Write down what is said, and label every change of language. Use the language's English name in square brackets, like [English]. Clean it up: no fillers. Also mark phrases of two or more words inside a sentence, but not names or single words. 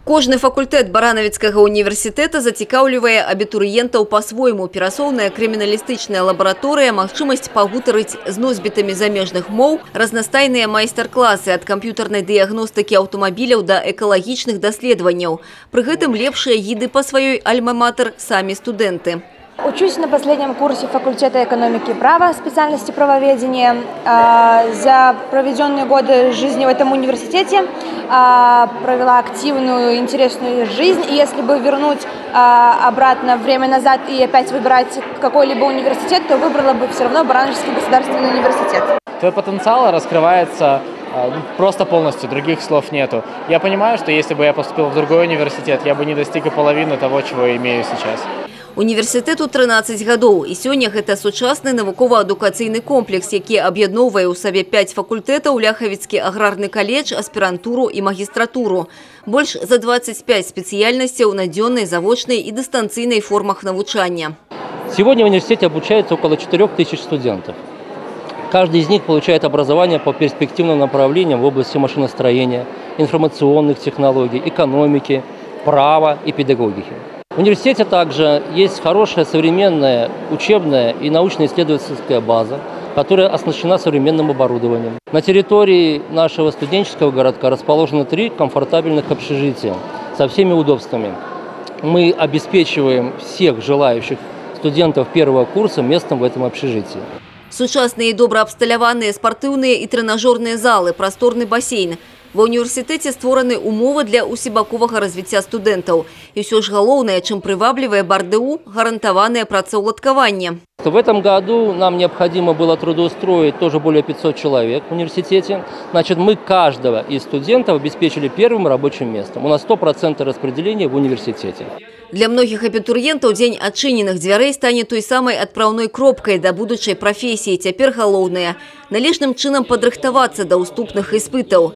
[Belarusian] Кожны факультэт Баранавіцкага універсітэта зацікаўлівае абітурыентаў па-свойму. Перасоўная крыміналістычная лабараторыя, магчымасць пагутарыць з носьбітамі замежных моў, разнастайныя майстар-класы ад камп'ютарнай дыягностыкі аўтамабіляў да экалагічных даследаванняў. Пры гэтым лепшыя гіды па сваёй альма-матэр самі студэнты. [Russian] Учусь на последнем курсе факультета экономики и права, специальности правоведения. За проведенные годы жизни в этом университете провела активную, интересную жизнь. И если бы вернуть обратно время назад и опять выбирать какой-либо университет, то выбрала бы все равно Барановский государственный университет. Твой потенциал раскрывается просто полностью, других слов нету. Я понимаю, что если бы я поступил в другой университет, я бы не достиг и половины того, чего имею сейчас. [Belarusian] Універсітэту 13 гадоў, і сёння гэта сучасны навукова-адукацыйны комплекс, які аб'ядноўвае ў сабе 5 факультэтаў: Ляхавіцкі аграрны каледж, аспірантуру і магістратуру. Больш за 25 спецыяльнасцяў на дзённай, завочнай і дыстанцыйнай формах навучання. [Russian] Сегодня в университете обучается около 4000 студентов. Каждый из них получает образование по перспективным направлениям в области машиностроения, информационных технологий, экономики, права и педагогики. В университете также есть хорошая современная учебная и научно-исследовательская база, которая оснащена современным оборудованием. На территории нашего студенческого городка расположено 3 комфортабельных общежития со всеми удобствами. Мы обеспечиваем всех желающих студентов первого курса местом в этом общежитии. [Belarusian] Сучасныя і добра абсталяваныя спартыўныя і трэнажорныя залы, прасторны басейн. Ва універсітэце створаны умовы для усебаковага развіцця студэнтаў. І ўсё ж галоўнае, чым прываблівае БАРДУ, гарантаванае працаўладкаванне. [Russian] В этом году нам необходимо было трудоустроить тоже более 500 человек в университете. Значит, мы каждого из студентов обеспечили первым рабочим местом. У нас 100% распределения в университете. [Belarusian] Для многіх абітурыентаў дзень адчыненых дзвярэй стане той самай адпраўной кропкай да будучай прафесіі. Цяпер галоўнае – належным чынам падрыхтавацца да ўступных іспытаў.